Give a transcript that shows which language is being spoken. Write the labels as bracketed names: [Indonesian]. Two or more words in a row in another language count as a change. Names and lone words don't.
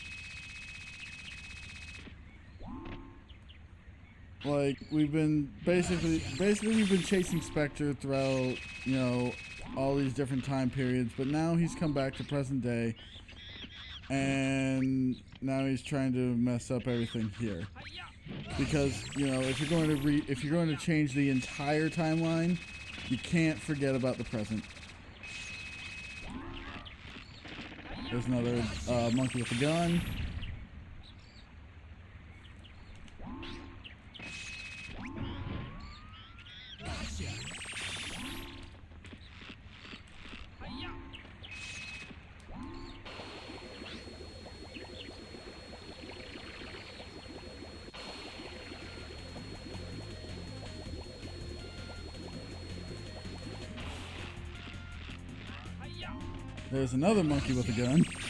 [English] Like we've been basically we've been chasing Spectre throughout, all these different time periods, but now he's come back to present day, and now he's trying to mess up everything here. Hi-ya. Because if you're going to change the entire timeline, you can't forget about the present. There's another monkey with a gun. Gotcha. Hi-ya. Hi-ya. There's another monkey with a gun.